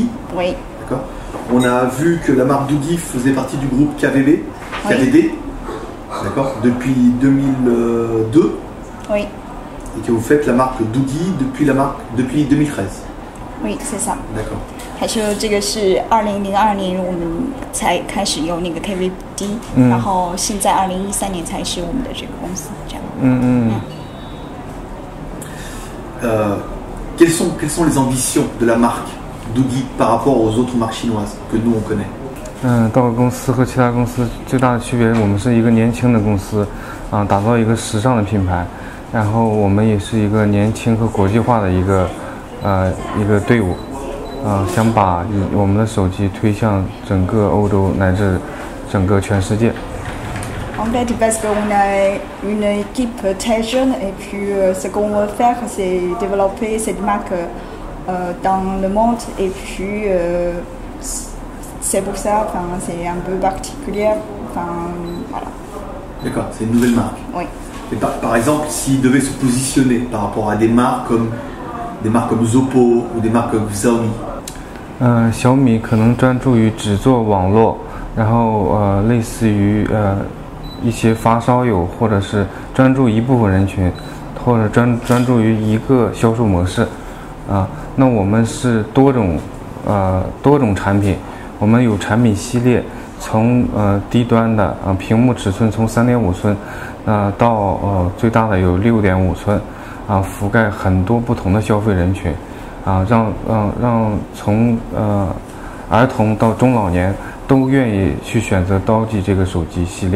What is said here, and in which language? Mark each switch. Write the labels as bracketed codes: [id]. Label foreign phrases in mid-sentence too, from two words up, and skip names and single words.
[fr] Oui. D'accord. On a vu que la marque Doogee faisait partie du groupe KVD, d'accord, depuis 2002. Oui. Et que vous faites la marque Doogee depuis 2013. Oui, c'est ça. D'accord. [zh] 还是这个是2002年我们才开始有那个 KVD，然后现在2013年才是我们的这个公司这样。 [fr] Quelles sont les ambitions de la marque Doogee par rapport aux autres marques chinoises que nous on connaît? [zh] 道格公司和其他公司最大的区别，我们是一个年轻的公司，打造一个时尚的品牌，然后我们也是一个年轻和国际化的一个队伍，想把我们的手机推向整个欧洲乃至整个全世界。 [fr] En fait, parce qu'on a une équipe très jeune et puis ce qu'on veut faire, c'est développer cette marque dans le monde et puis c'est pour ça, c'est un peu particulier. Voilà. D'accord, c'est une nouvelle marque. Oui. Et par exemple, s'il devait se positionner par rapport à des marques comme Zoppo ou des marques comme Xiaomi. [zh] 小米可能专注于只做网络，然后类似于一些发烧友，或者是专注一部分人群，或者专注于一个销售模式，那我们是多种产品，我们有产品系列，从低端的屏幕尺寸从3.5寸，到最大的有6.5寸，覆盖很多不同的消费人群，让从儿童到中老年都愿意去选择刀记这个手机系列。